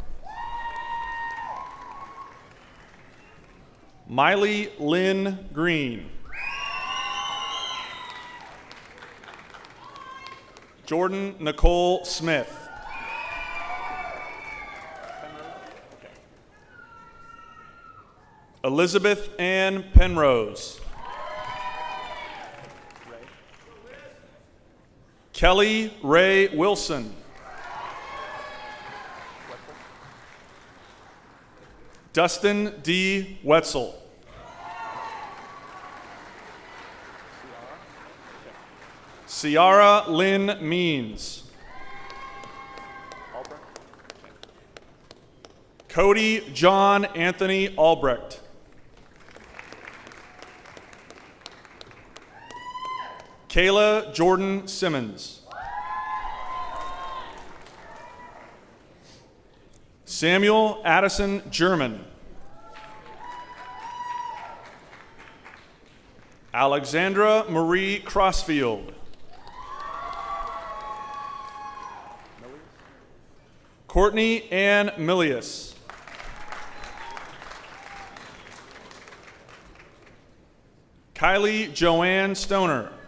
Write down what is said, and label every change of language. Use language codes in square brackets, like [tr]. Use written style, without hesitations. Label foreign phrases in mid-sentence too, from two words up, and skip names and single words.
[en] Miley Lynn Green. Jordan Nicole Smith. Elizabeth Ann Penrose. Kelly Ray Wilson. Dustin D. Wetzel. Ciara Lynn Means. Cody John Anthony Albrecht. Kayla Jordan Simmons. Samuel Addison German. Alexandra Marie Crossfield. Courtney Ann Milius. Kylie Joanne Stoner.